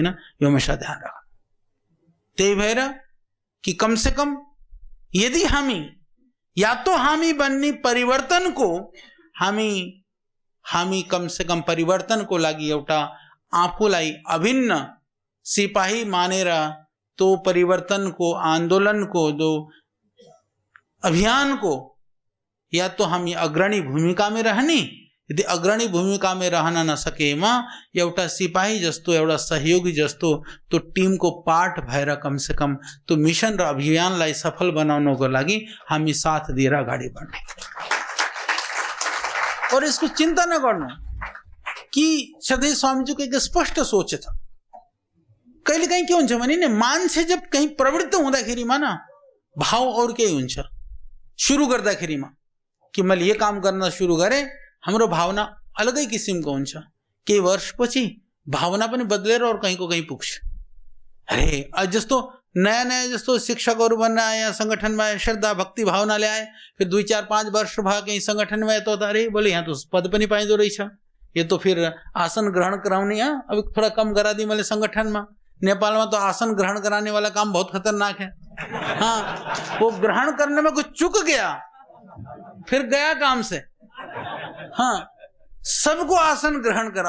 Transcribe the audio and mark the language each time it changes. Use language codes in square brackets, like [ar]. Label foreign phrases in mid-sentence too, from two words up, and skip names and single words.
[ne] यो हमेशा ध्यान राख्नु। त्यही भएर कि [hi] कम से कम [ne] यदि हामी या तो हामी बन्ने परिवर्तन को हामी [hi] कम से कम [ne] परिवर्तन को लागि एउटा आफूलाई अभिन्न सिपाही मानेर [hi] तो परिवर्तन को, आंदोलन को, जो अभियान को, या तो [ne] हामी [hi] अग्रणी भूमिका में [ne] रहने, यदि [hi] अग्रणी भूमिका में [ne] रहन न सकेमा एउटा सिपाही जस्तो, एउटा सहयोगी जस्तो [hi] तो टीम को पार्ट [ne] भएर [hi] कम से कम [ne] तो मिशन र अभियानलाई सफल बनाउनको लागि हामी साथ दिएर अगाडि बढ्ने। [hi] और इसको [ne] चिंता न गर्नु कि सधैँ स्वामीजीको एक स्पष्ट सोच छ। कहिले कहीं के हुन्छ भने नि, मान्छे जब कहीं प्रवृत्त हुँदाखेरिमा न भाव और केही हुन्छ। सुरु गर्दाखेरिमा कि मैले ये काम गर्न सुरु गरेँ, हाम्रो भावना अलगै किसिमको हुन्छ। केही वर्षपछि भावना पनि बदलेर और कहीं को कहीं पुग्छ। अरे आज जस्तो नयाँ नयाँ जस्तो शिक्षकहरू बन्न आए, संगठनमा श्रद्धा भक्ति भावनाले आए, फिर 2, 4, 5 वर्ष भयो [hi] कहीं संगठन में, तो अरे बोले [ne] यहाँ तो पद पनि पाइँदो रहेछ, [hi] ये तो फिर आसन ग्रहण कराउने, अब थोड़ा कम करा दी मैले संगठन में। नेपाल में तो आसन ग्रहण कराने वाला काम बहुत खतरनाक है। हाँ, वो ग्रहण करने में कुछ चूक गया, फिर गया काम से। हाँ, सबको आसन ग्रहण कराओ।